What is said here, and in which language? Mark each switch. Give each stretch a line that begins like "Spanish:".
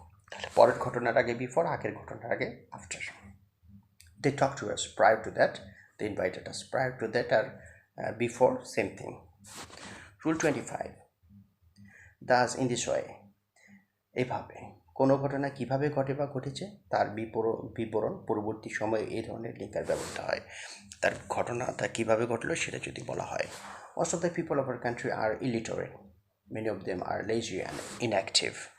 Bangla: তাহলে পরের ঘটনার আগে বিফোর, আগের ঘটনার আগে after.
English: They talked to us prior to that, they invited us. Prior to that or before, same thing. Rule 25. Thus, in this way,
Bangla: এভাবে কোনো ঘটনা কিভাবে ঘটে বা ঘটেছে তার বিবরণ পরবর্তী সময়ে এই ধরনের লিঙ্কার ব্যবহৃত হয়। তার ঘটনাটা কিভাবে ঘটলো সেটা যদি বলা হয়।
English: Most of the people of our country are illiterate. Many of them are lazy and inactive.